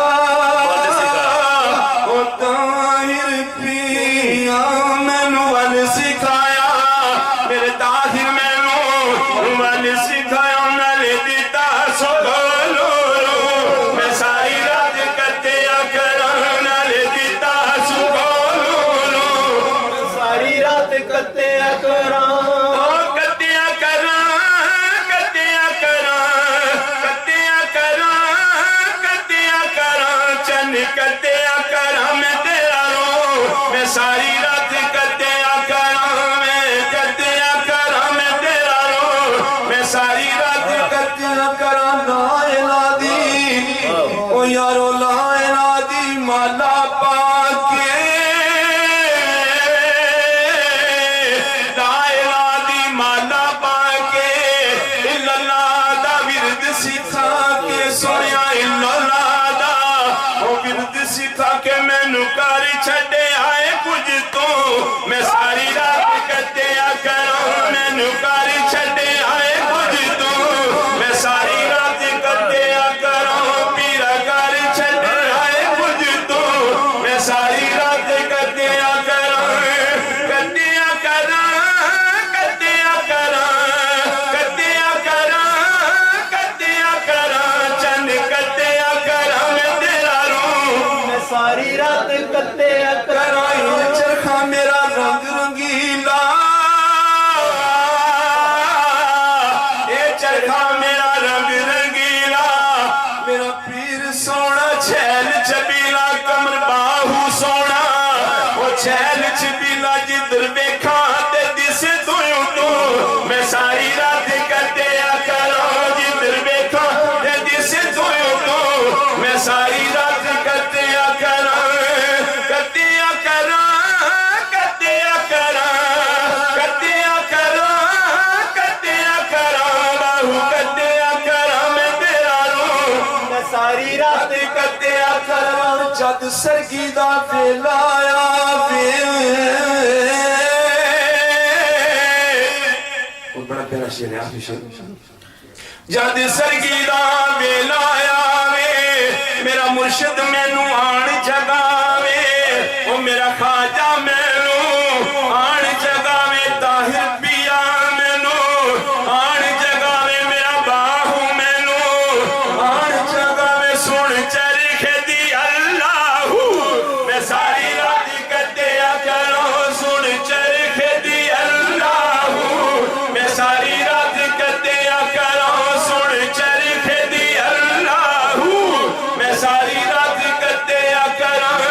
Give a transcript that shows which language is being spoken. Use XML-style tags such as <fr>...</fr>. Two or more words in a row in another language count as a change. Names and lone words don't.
<pa>او طاہر پیا مینو ول سکھایا, میرے طاہر مینو ول سکھایا, نال دیتا سکولوں, میں ساری رات کٹیا کراں, نال دیتا سکولوں, ساری رات کٹیا کراں, کٹیا کراں, کٹیا کراں, کٹیا کراں, کٹیا کراں, چن کٹیا کراں, میں تیرا رو, میں ساری رات کٹیا کراں, میں کٹیا کراں, میں تیرا رو, میں ساری رات کٹیا کراں.</pa> <ar>لا الہ</ar> <pa>دی, او یارو</pa> <ar>لا الہ</ar> <pa>دی مالا پا کے,</pa> <ar>لا الہ</ar> <pa>دی مالا پا کے, اللہ دا ورد سکھا کے, سویا اللہ دا او ورد سکھا کے, مینو کر چھڈے آئے کچھ تو, میں ساری رات کٹیا کراں, مینو کر چھڈے آئے کچھ تو, میں ساری رات کٹیا کراں, پیرا کر چھڈے آئے کچھ تو, میں ساری رات کٹیا کراں, کٹیا کراں, کٹیا کراں, کٹیا کراں, کٹیا کراں, چن کٹیا کراں, میں تیرا رو, میں ساری رات کٹیا کراں. چرخا میرا رنگ رنگیلا, اے چرخا میرا رنگ رنگیلا, میرا پیر سونا چھیل چھبیلا, کمر باہو سونا وہ چھیل چھبیلا, جدھر بیکھا تے دسے دویوں تو, میں ساری رات کٹیا کراں, جدھر بیکھا تے دسے دویوں تو, میں ساری رات کٹیا کراں, کٹیا کراں, کٹیا کراں, کٹیا کراں, کٹیا کراں, باہو کٹیا کراں, میں تیرا رو, میں ساری رات کٹیا کراں. جد سرگی دا ویلا آیا وے,</pa> <ur>اور بڑا پیارا شعر ہے, آخری شعر.</ur> <pa>جد سرگی دا ویلا آیا وے, میرا مرشد مینو آن جگاوے, او میرا خواجہ مینو آن جگاوے, طاہر پیا مینو آن جگاوے, میرا باہو مینو آن جگاوے, سن چرخے دی اللہ, میں ساری رات کٹیا کراں, سن چرخے دی اللہ, میں ساری رات کٹیا کراں, سن چرخے دی اللہ, میں ساری رات کٹیا کراں.</pa>